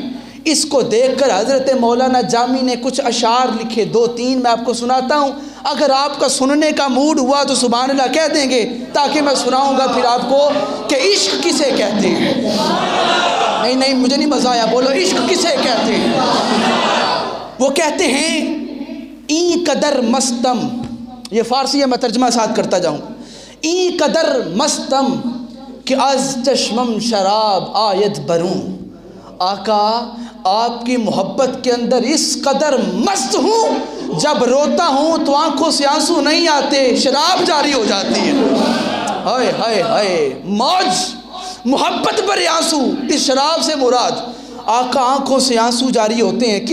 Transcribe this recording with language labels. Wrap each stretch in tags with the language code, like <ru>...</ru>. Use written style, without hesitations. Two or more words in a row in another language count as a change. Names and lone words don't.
<ur>اس کو دیکھ کر حضرت مولانا جامی نے کچھ اشعار لکھے، 2-3 میں آپ کو سناتا ہوں، اگر آپ کا سننے کا موڈ ہوا تو</ur> <ar>سبحان اللہ</ar> <ur>کہہ دیں گے، تاکہ میں سناؤں گا پھر آپ کو کہ عشق کسے کہتے ہیں۔ نہیں مجھے نہیں مزہ آیا، بولو عشق کسے کہتے ہیں۔ وہ کہتے ہیں</ur> <fa>این قدر مستم،</fa> <ur>یہ فارسی ہے میں ترجمہ ساتھ کرتا جاؤں،</ur> <fa>این قدر مستم کہ از چشمم شراب آید بروں،</fa> <ur>آقا آپ کی محبت کے اندر اس قدر مست ہوں، جب روتا ہوں تو آنکھوں سے آنسو نہیں آتے، شراب جاری ہو جاتی ہے۔ ہائے ہائے ہائے، موج محبت پر آنسو، اس شراب سے مراد آقا آنکھوں سے آنسو جاری ہوتے ہیں۔</ur>